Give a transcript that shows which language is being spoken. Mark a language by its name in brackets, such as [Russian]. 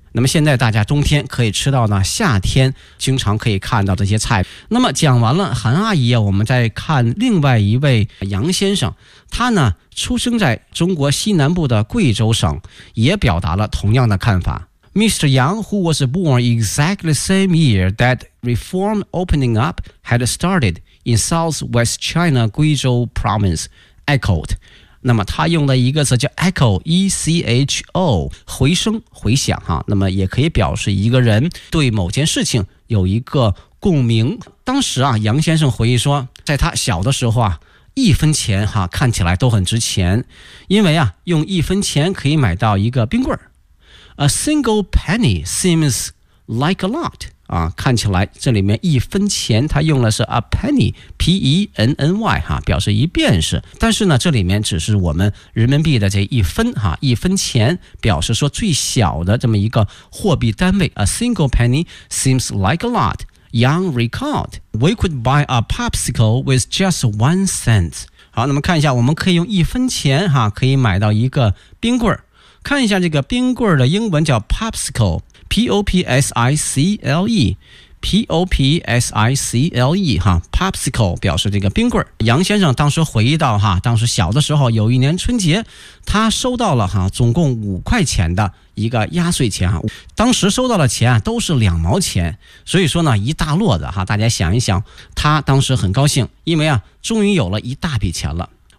[Chinese] 那么现在大家冬天可以吃到呢，夏天经常可以看到这些菜。那么讲完了韩阿姨啊，我们再看另外一位杨先生，他呢出生在中国西南部的贵州省，也表达了同样的看法。 [English] Mr. Yang, who was born exactly the same year that reform opening up had started in Southwest China, Guizhou Province, echoed. [Chinese] 那么他用的一个词叫 echo， E-C-H-O， 回声回响哈，那么也可以表示一个人对某件事情有一个共鸣。当时啊，杨先生回忆说，在他小的时候啊，一分钱哈看起来都很值钱，因为啊，用一分钱可以买到一个冰棍儿。 [English] A single penny seems like a lot [Chinese] 啊，看起来这里面一分钱，他用的是 a pennyP-E-N-N-Y 哈，表示一便士。但是呢这里面只是我们人民币的这一分哈，一分钱表示说最小的这么一个货币单位。 [English] A single penny seems like a lot, Yang recalled. We could buy a popsicle with just 1 cent. [Chinese] 好，那么看一下，我们可以用一分钱哈可以买到一个冰棍。看一下这个冰棍的英文叫 popsicle, P-O-P-S-I-C-L-EP-O-P-S-I-C-L-E 哈 Popsicle 表示这个冰棍。杨先生当时回忆到哈，当时小的时候有一年春节，他收到了哈总共5块钱的一个压岁钱哈，当时收到的钱都是2毛钱，所以说呢一大摞的哈，大家想一想，他当时很高兴，因为啊终于有了一大笔钱了。